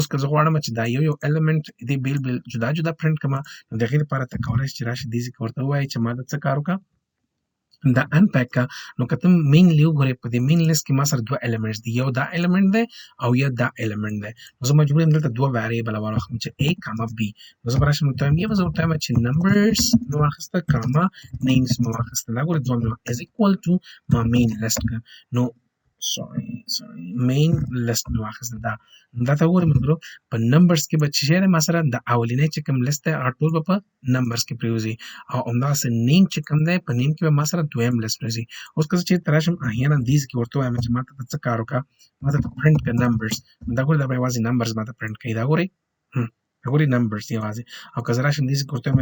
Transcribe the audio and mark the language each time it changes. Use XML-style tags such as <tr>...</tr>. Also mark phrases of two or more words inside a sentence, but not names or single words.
<ps>که زه غواړم چې دا یو ایلیمنټ دې بیل بیل جدا جدا پرنټ کړم نو د هغې لپاره ته کولی شې چې راشي دې ځای کې ورته ووایې چې ما د څه کار وکړه دا انپیک کا نو که ته مینلی وګورې په دې</ps> <en>main list</en> <ps>کې ما سره دوه ایلیمنټس دي یو دا ایلیمنټ دی او یا دا ایلیمنټ دی نو زه مجبور یم دلته دوه ویریبل واخلم چې A کاما B نو زه به راشم ورته وایم زه ورته وایم چې نمبرز مې واخیسته کاما نیمز مې واخیسته دا ګورې دوه مې</ps> <en>is equal to</en> <ps>ما</ps> <en>main list</en> <ps>نو</ps> <en>sorry main list</en> <ps>مې واخیسته دا ته وګورئ ملګرو په نمبرز کې به چې شی دی ما سره د اولنی چې کوم لیست دی هغه ټول به په نمبرز کې پرېوځي او همدغسې نیم چې کوم دی په نیم کې به ما سره دویم لیست پرېوځي اوس که زه چېرته راشم احیانا دې کې ورته ووایم چې ما ته څه کار وکړه ما ته پرنټ کړه نمبرز دا ګورئ دا به یوازې نمبرز ما ته پرنټ کوي دا ګورئ ګورئ نمبرز یوازې او که زه راشم دې ځای کې ورته وایم</ps>